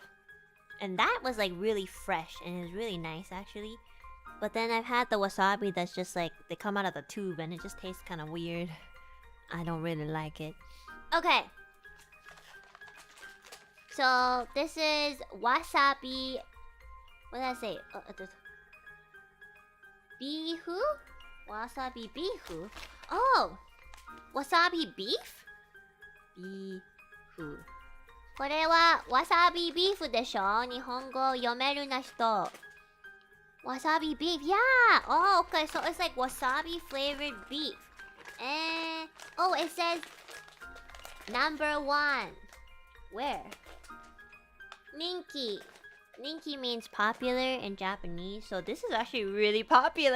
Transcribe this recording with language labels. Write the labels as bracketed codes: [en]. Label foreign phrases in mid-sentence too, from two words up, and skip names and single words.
[en] And that was like really fresh and it was really nice actually. But then I've had the wasabi that's just like, they come out of the tube and it just tastes kind of weird. I don't really like it. Okay. So, this is wasabi... What did I say? Bifu? Wasabi bifu? Oh! Wasabi beef? Bifu. [ja] これはわさびビーフでしょ日本語読めるな人 [en] Wasabi beef, yeah! Oh, okay, so it's like wasabi flavored beef. And... Oh, it says... Number 1. Where? Ninki. Ninki means popular in Japanese, so this is actually really popular.